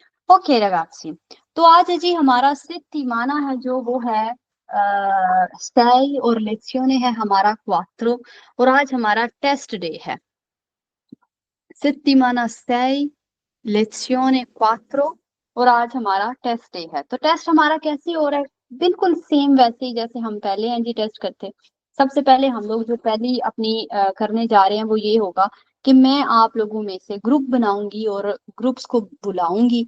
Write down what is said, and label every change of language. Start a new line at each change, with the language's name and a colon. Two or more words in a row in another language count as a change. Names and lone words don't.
Hindi: ओके रगाज़ी, तो आज है जी हमारा settimana है जो वो है sei और lezione है हमारा 4 और आज हमारा
English: test day
Hindi: है।
Italian: settimana sei, lezione 4
Hindi: और आज हमारा
English: test day
Hindi: है। तो टेस्ट हमारा कैसे हो रहा है? बिल्कुल सेम वैसे ही जैसे हम पहले एनजी टेस्ट करते। सबसे पहले हम लोग जो पहली अपनी करने जा रहे हैं वो ये होगा कि मैं आप लोगों में से ग्रुप बनाऊँगी और ग्रुप्स को बुलाऊँगी।